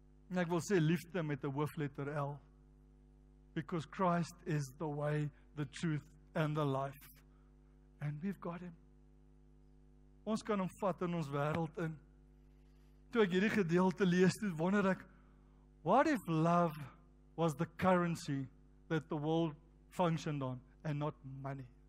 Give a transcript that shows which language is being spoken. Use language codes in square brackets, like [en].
[af] En ek wil sê liefde met 'n hoofletter L. [en] Because Christ is the way, the truth and the life. And we've got Him. [af] Ons kan Hom vat in ons wêreld in. Toe ek hierdie gedeelte lees, toe wonder ek, [en] what if love was the currency that the world functioned on and not money?